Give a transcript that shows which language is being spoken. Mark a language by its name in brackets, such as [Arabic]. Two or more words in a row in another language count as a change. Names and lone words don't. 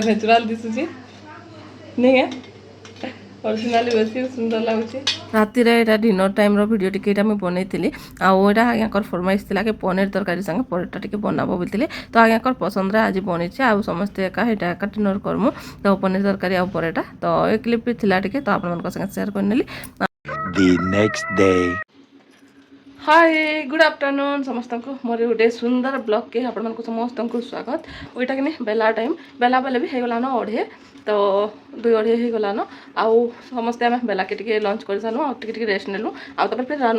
[Odia] ନ୍ୟାଚୁରାଲ ଦିଶୁଛି ନାଇଁ ଅରିଜିନାଲି ବେଶୀ ସୁନ୍ଦର ଲାଗୁଛି ରାତିରେ ଏଇଟା [English] dinner time's [Odia] ଭିଡ଼ିଓ ଟିକେ ଏଇଟା ମୁଇଁ ବନେଇଥିଲି ଆଉ ଏଇଟା ଆଜ୍ଞାଙ୍କର ଫରମାଇଶ ଥିଲା କି ପନିର ତରକାରୀ ସାଙ୍ଗେ ପନିରଟା ଟିକେ ବନାବ ବୋଲିଥିଲି ତ ଆଜ୍ଞାଙ୍କର ପସନ୍ଦରେ ଆଜି ବନେଇଛି ଆଉ ସମସ୍ତେ ଏଇଟା ଏକା ଡିନର କରମୁ ତ ପନିର ତରକାରୀ ଆଉ ପରେଟା ତ ଏ କ୍ଲିପ୍ ବି ଥିଲା ଟିକେ ତ ଆପଣମାନଙ୍କ ସାଙ୍ଗେ ସେୟାର କରିନେଲି [English] The next day. hi good afternoon [Odia] ସମସ୍ତଙ୍କୁ ମୋର ଗୋଟେ ସୁନ୍ଦର ବ୍ଲଗ୍କେ ଆପଣମାନଙ୍କୁ ସମସ୍ତଙ୍କୁ ସ୍ୱାଗତ ଏଇଟା କିନି ବେଲା ଟାଇମ୍ ବେଲା ବେଲେ ବି ହେଇଗଲାନ 2:30 ତ 2:30 ହେଇଗଲାନ ଆଉ ସମସ୍ତେ ଆମେ ବେଲାକେ ଟିକେ ଲଞ୍ଚ କରିସାରିଲୁ ଆଉ ଟିକେ ରେଷ୍ଟ ନେଲୁ ଆଉ ତାପରେ ଫେର୍ ରାନୁ